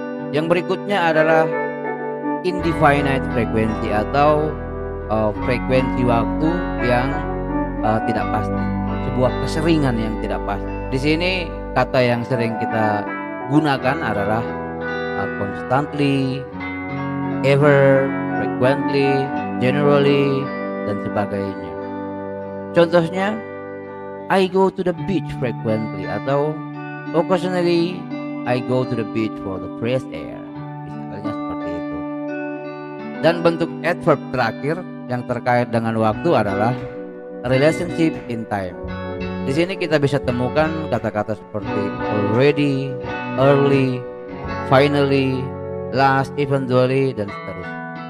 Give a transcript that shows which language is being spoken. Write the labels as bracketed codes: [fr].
[id] Yang berikutnya adalah indefinite frekuensi atau frekuensi waktu yang tidak pasti, sebuah keseringan yang tidak pasti. Di sini kata yang sering kita gunakan adalah constantly, ever, frequently, generally, dan sebagainya. Contohnya, [en] I go to the beach frequently, [id] atau [en] occasionally I go to the beach for the fresh air. [id] Misalnya seperti itu. Dan bentuk adverb terakhir yang terkait dengan waktu adalah relationship in time. Di sini kita bisa temukan kata-kata seperti already, early, finally, last, eventually, dan seterusnya.